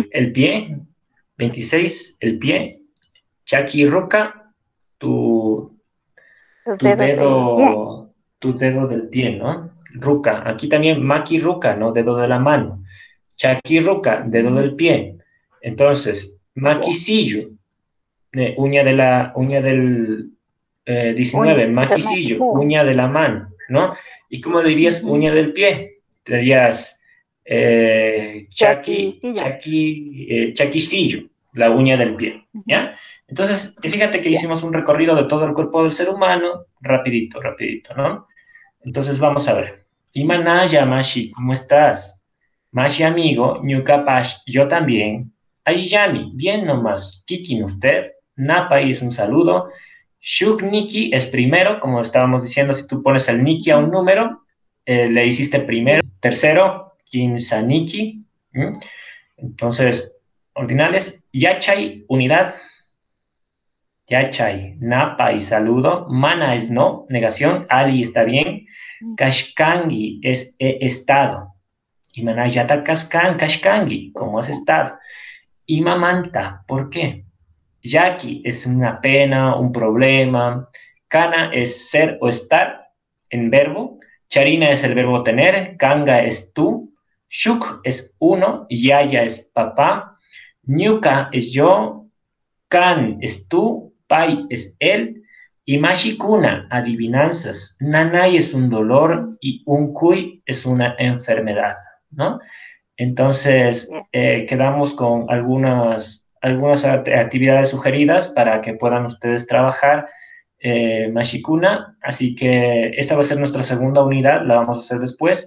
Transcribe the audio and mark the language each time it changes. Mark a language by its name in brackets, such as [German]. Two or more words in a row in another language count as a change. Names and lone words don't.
[Spanish] Chaki, el pie. 26, el pie. [Quechua] Chaki Ruka, [Spanish] tu, Los tu dedos del pie. dedo, tu dedo del pie, ¿no? Ruka. Aquí también [Quechua] Maki Ruka, [Spanish] ¿no? Dedo de la mano. [Quechua] Chaki Ruka, [Spanish] dedo Ujú. del pie. Entonces, Maki Ya. Siyu, uña del Uña 19, intermedia. maquisillo, uña de la mano, ¿no? ¿Y cómo dirías Ujú. uña del pie? Dirías Chaquicillo. chaquicillo, la uña del pie, Ujú. ¿ya? Entonces, fíjate que Ya. hicimos un recorrido de todo el cuerpo del ser humano, rapidito, rapidito, ¿no? Entonces, vamos a ver. [Quechua] Imanaya, Mashi, [Spanish] ¿cómo estás? Mashi, amigo, Ñucapash, yo también. Ayami, bien nomás. Kikin, usted. Napai es un saludo. [Quechua] Shuk Niki [Spanish] es primero, como estábamos diciendo, si tú pones el Niki a un Ujú. número, le hiciste primero. Tercero, Kinsaniki. Entonces, ordinales. Yachay, unidad. [Quechua] Yachay, Napa [Spanish] y saludo. Mana es no, negación. Ali está bien. Kashkangi es estado. [Quechua] Imanayata Kashkangi, [Spanish] ¿cómo has estado? Imamanta, ¿por qué? Yaki es una pena, un problema. Kana es ser o estar en verbo. Charina es el verbo tener. Kanga es tú. Shuk es uno. Yaya es papá. Nyuka es yo. Kan es tú, Pai es él, y Mashikuna, adivinanzas. Nanay es un dolor y un Kui es una enfermedad, ¿no? Entonces, Ya. quedamos con algunas actividades sugeridas para que puedan ustedes trabajar Mashikuna, así que esta va a ser nuestra segunda unidad, la vamos a hacer después.